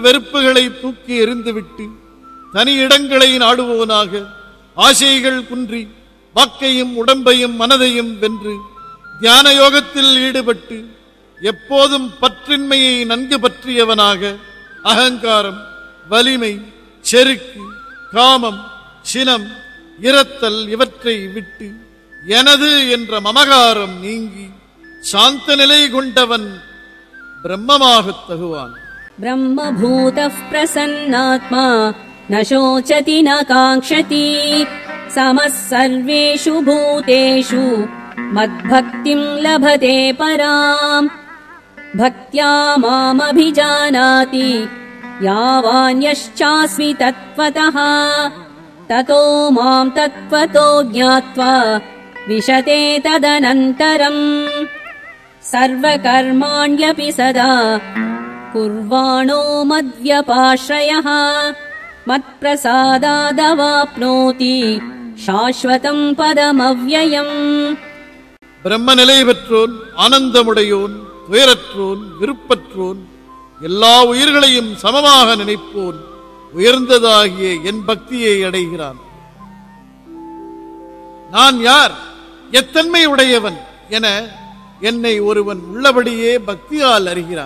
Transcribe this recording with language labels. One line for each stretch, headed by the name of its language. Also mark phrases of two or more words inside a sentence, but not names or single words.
Tamil: வெறுப்புகளை தூக்கி எறிந்துவிட்டு தனி இடங்களை நாடுவோனாக ஆசைகள் குன்றி வாக்கையும் உடம்பையும் மனதையும் வென்று தியான யோகத்தில் ஈடுபட்டு எப்போதும் பற்றின்மையை நன்கு பற்றியவனாக அகங்காரம், வலிமை, செருக்கு, காமம், சினம், இரத்தல் இவற்றை விட்டு எனது என்ற மமகாரம் நீங்கி சாந்த நிலை கொண்டவன் பிரம்மமாகத் தகுவான்.
Sanskrit: ब्रह्मभूतः प्रसन्नात्मा न शोचति न काङ्क्षति समः सर्वेषु भूतेषु मद्भक्तिम् लभते पराम् भक्त्या मामभिजानाति यावान्यश्चास्मि तत्त्वतः ततो माम् तत्त्वतो ज्ञात्वा विशते तदनन्तरम् सर्वकर्माण्यपि सदा कुर्वाणो मद्व्यपाश्रयः मत्प्रसादादवाप्नोति शाश्वतम् पदमव्ययम्.
Tamil: பிரம்ம நிலை பெற்றோன், ஆனந்தமுடையோன், துயரற்றோன், விருப்பற்றோன், எல்லா உயிர்களையும் சமமாக நினைப்போன் உயர்ந்ததாகிய என் பக்தியை அடைகிறான். நான் யார், எத்தன்மை உடையவன் என என்னை ஒருவன் உள்ளபடியே பக்தியால் அறிகிறான்.